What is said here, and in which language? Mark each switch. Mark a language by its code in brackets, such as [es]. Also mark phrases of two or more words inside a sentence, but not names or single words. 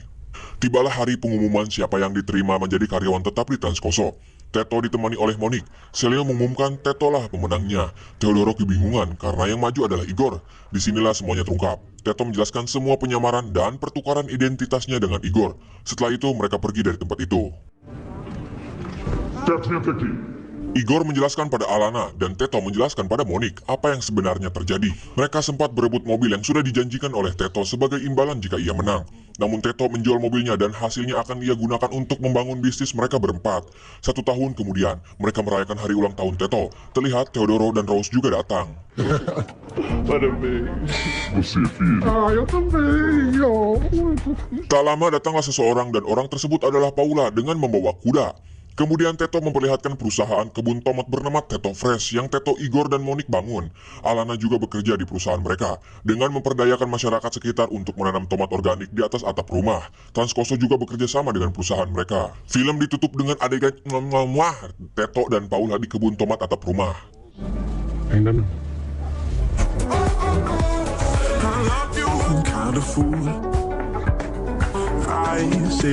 [id] Tibalah hari pengumuman siapa yang diterima menjadi karyawan tetap di Transkoso. Teto ditemani oleh Monique. Celio mengumumkan Teto lah pemenangnya. Theodoro kebingungan karena yang maju adalah Igor. Disinilah semuanya terungkap. Teto menjelaskan semua penyamaran dan pertukaran identitasnya dengan Igor. Setelah itu mereka pergi dari tempat itu. [pt] Teto, vem até aqui. [id] Igor menjelaskan pada Alana dan Teto menjelaskan pada Monique apa yang sebenarnya terjadi. Mereka sempat berebut mobil yang sudah dijanjikan oleh Teto sebagai imbalan jika ia menang. Namun Teto menjual mobilnya dan hasilnya akan ia gunakan untuk membangun bisnis mereka berempat. 1 tahun kemudian, mereka merayakan hari ulang tahun Teto. Terlihat Theodoro dan Rose juga datang. [pt] Parabéns. Você, filho. Ah, eu também. Oh. [id] Tak lama datanglah seseorang dan orang tersebut adalah Paula dengan membawa kuda. Kemudian Teto memperlihatkan perusahaan kebun tomat bernama Teto Fresh yang Teto, Igor, dan Monique bangun. Alana juga bekerja di perusahaan mereka dengan memperdayakan masyarakat sekitar untuk menanam tomat organik di atas atap rumah. Transkoso juga bekerja sama dengan perusahaan mereka. Film ditutup dengan adegan Teto dan Paula di kebun tomat atap rumah. [pt] Ainda não. [en] I love you, I'm kind of fool. I say